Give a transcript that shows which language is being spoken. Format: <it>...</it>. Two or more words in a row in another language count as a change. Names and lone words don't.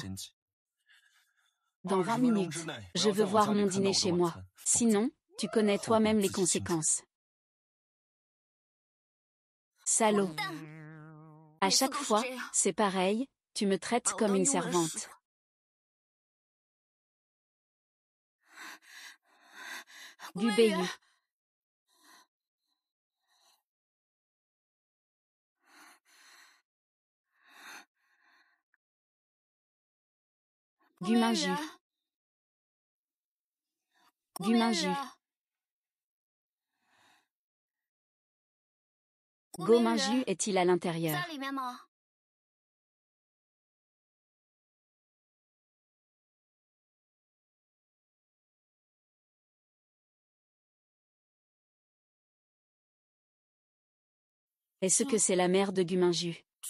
<fr>Dans 20 minutes, je veux voir mon dîner chez moi. Sinon, tu connais toi-même les conséquences. Salaud. À chaque fois, c'est pareil, tu me traites comme une servante. Gubeiyu. Guminju. Guminju. Gominju est-il à l'intérieur? Est-ce que c'est la mère de Guminju?</fr>